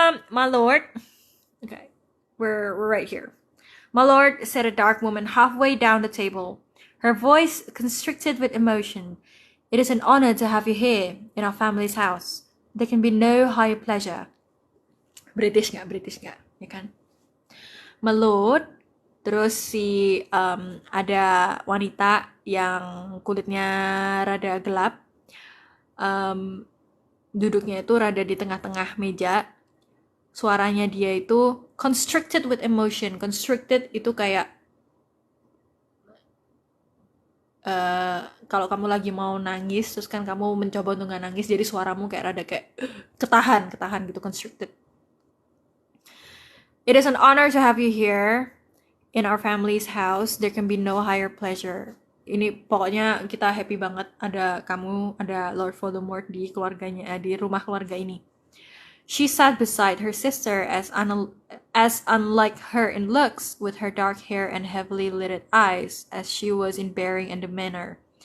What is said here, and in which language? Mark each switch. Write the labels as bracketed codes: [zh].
[en] My lord. Okay, we're right here. My lord, said a dark woman halfway down the table, her voice constricted with emotion. It is an honor to have you here in our family's house. There can be no higher pleasure. [id] British nggak, ya kan? My lord, terus ada wanita yang kulitnya rada gelap, duduknya itu rada di tengah-tengah meja. Suaranya dia itu [en] constricted with emotion. [id] Constricted itu kayak kalau kamu lagi mau nangis, terus kan kamu mencoba untuk nggak nangis, jadi suaramu kayak rada kayak ketahan gitu, constricted. [en] It is an honor to have you here in our family's house. There can be no higher pleasure. [id] Ini pokoknya kita happy banget ada kamu, ada Lord Voldemort di keluarganya, di rumah keluarga ini. [en] She sat beside her sister as unlike her in looks, with her dark hair and heavily lidded eyes, as she was in bearing and demeanor.